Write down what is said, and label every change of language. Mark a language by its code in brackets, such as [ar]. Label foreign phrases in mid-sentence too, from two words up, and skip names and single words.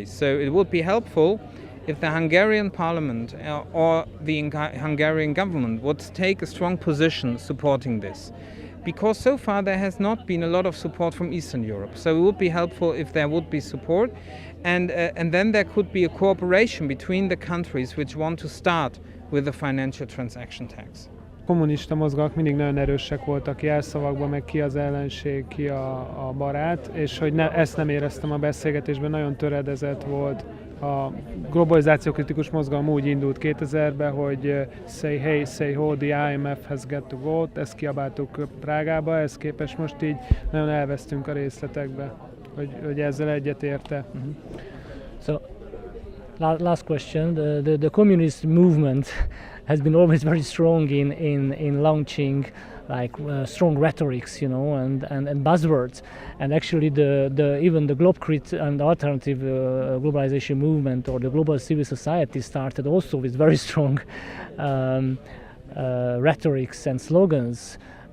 [en] So it would be helpful if the Hungarian parliament or the Hungarian government would take a strong position supporting this. Because so far there has not been a lot of support from Eastern Europe. So it would be helpful if there would be support, and then there could be a cooperation between the countries which want to start with the financial transaction tax. [hu] Kommunista mozgalmak mindig nagyon erősek voltak jelszavakban, meg ki az ellenség, ki a barát, és hogy ezt nem éreztem a beszélgetésben, nagyon töredezett volt. A globalizációkritikus mozgalom úgy indult 2000-ben, hogy [en] say hey, say ho, the IMF has got to go, [hu] ezt kiabáltuk Prágába, ehhez képest most így nagyon elvesztünk a részletekbe, hogy ezzel egyetérte. Mm-hmm. [en] So, last question, the communist movement has been always very strong in launching like strong rhetorics, and buzzwords, and actually even the Globkrit and the alternative globalization movement or the global civil society started also with very strong rhetorics and slogans.